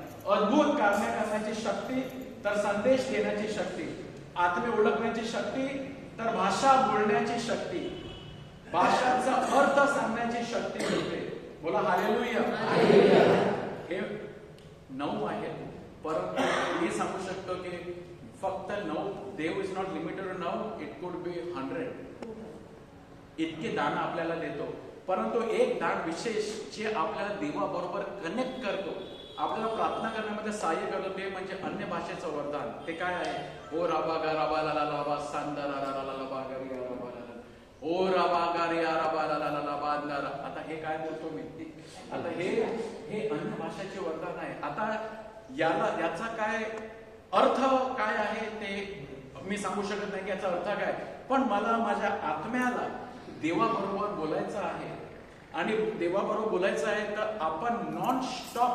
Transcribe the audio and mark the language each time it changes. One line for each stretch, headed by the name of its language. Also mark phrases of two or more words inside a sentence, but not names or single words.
Marathi: अद्भुत कार्य करण्याची शक्ती, तर संदेश देण्याची शक्ती, आत्मे ओळखण्याची शक्ती, तर भाषा बोलण्याची शक्ती, भाषांचा अर्थ सांगण्याची शक्ती मिळते. बोला हालेलुया. हे 9 आहेत. परंतु मी सांगू शकतो की फक्त 9.
English: देव is not limited to 9. It could be 100.
Marathi: इतके दान आपल्याला देतो. परंतु एक दान विशेष जे आपल्याला देवाबरोबर कनेक्ट करतो, आपल्याला प्रार्थना करण्यामध्ये सहाय्य करतो, ते म्हणजे अन्य भाषेचं वरदान. ते काय आहे? ओ राबा गा राबा ला ला लाबा सांदा ला ला ला लाबा गा गा राबा ला ला ओ राबा गा रे राबा ला ला ला लाबा ला. आता हे काय बोलतो मी? आता हे अन्य भाषेचे वरदान आहे. आता याचा काय अर्थ काय आहे ते मी सांगू शकत नाही की याचा अर्थ काय, पण मला माझ्या आत्म्याला देवाबरोबर बोलायचं आहे. आणि देवाबरोबर बोलायचं आहे तर आपण
English: non stop.